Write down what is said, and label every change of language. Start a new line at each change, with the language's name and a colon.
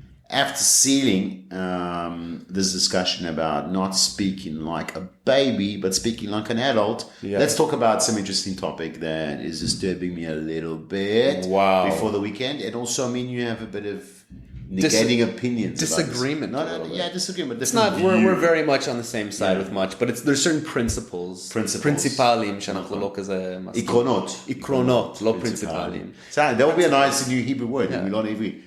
English: After sealing this discussion about not speaking like a baby, but speaking like an adult, let's talk about some interesting topic that is disturbing me a little bit before the weekend. And also, I mean, you have a bit of negating opinions. Disagreement. Disagreement. It's not, we're very much on the same side with much, but there's certain principles.
Hebrew: Principalим, שאנחנו לא כזה עקרונות. עקרונות, לא פרינציפליים.
English: That would be a nice new Hebrew word,
Hebrew: מילון עברי.